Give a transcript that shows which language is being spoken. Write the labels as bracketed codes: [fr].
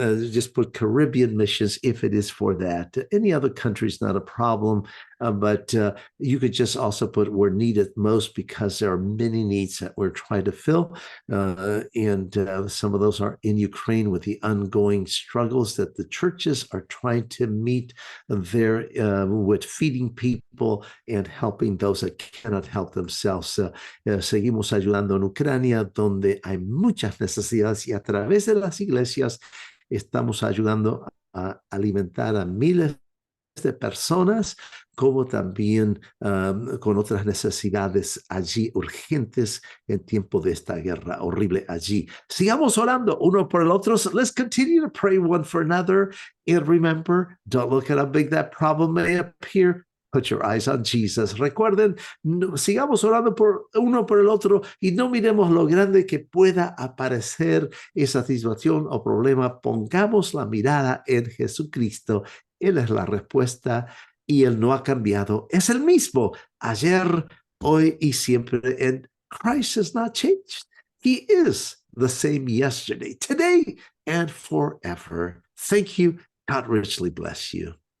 [en] Just put Caribbean missions if it is for that. Any other country is not a problem, but you could just also put where needed most because there are many needs that we're trying to fill. And some of those are in Ukraine with the ongoing struggles that the churches are trying to meet there with feeding people and helping those that cannot help themselves. [es] Seguimos ayudando en Ucrania, donde hay muchas necesidades y a través de las iglesias estamos ayudando a alimentar a miles de personas, como también con otras necesidades allí urgentes en tiempo de esta guerra horrible allí. Sigamos orando uno por el otro. [en] So let's continue to pray one for another. And remember, don't look at how big that problem may appear. Put your eyes on Jesus. [es] Recuerden, sigamos orando por uno por el otro y no miremos lo grande que pueda aparecer esa situación o problema. Pongamos la mirada en Jesucristo. Él es la respuesta y Él no ha cambiado. Es el mismo ayer, hoy y siempre. [en] And Christ has not changed. He is the same yesterday, today, and forever. Thank you. God richly bless you.